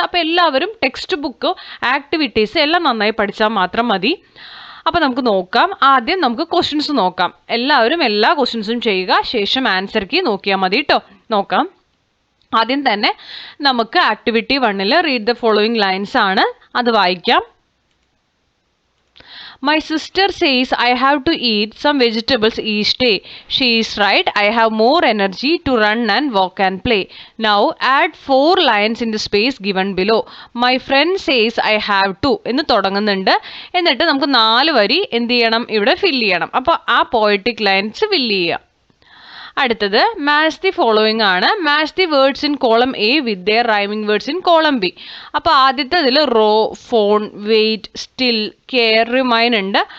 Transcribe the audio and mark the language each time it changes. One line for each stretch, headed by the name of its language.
Malayalam: അപ്പോൾ എല്ലാവരും text book activities എല്ലാം നന്നായി പഠിച്ചാൽ മാത്രം മതി. അപ്പോൾ നമുക്ക് നോക്കാം. ആദ്യം നമുക്ക് ക്വസ്റ്റ്യൻസ് നോക്കാം. എല്ലാവരും എല്ലാ ക്വസ്റ്റ്യൻസും ചെയ്യുക, ശേഷം ആൻസർ കീ നോക്കിയാൽ മതി കേട്ടോ. നോക്കാം. ആദ്യം തന്നെ നമുക്ക് activity 1
English: read the following lines
Malayalam: ആണ്. അത് വായിക്കാം.
English: My sister says I have to eat some vegetables each day. She is right. I have more energy to run and walk and play. Now add 4 lines in the space given below. My friend says I have to
Malayalam: എന്ന് തുടങ്ങുന്നുണ്ട്. എന്നിട്ട് നമുക്ക് 4 വരി എന്ത് ചെയ്യണം, ഇവിടെ fill ചെയ്യണം. അപ്പോൾ ആ പോയറ്റിക് ലൈൻസ് ഫില്ല് ചെയ്യുക.
English: അടുത്തത് match the following ആണ്. Match the words in column A with their rhyming words in column B.
Malayalam: അപ്പോൾ ആദ്യത്തെ ഇതിൽ raw, phone, wait, still, care, remain ഉണ്ട്.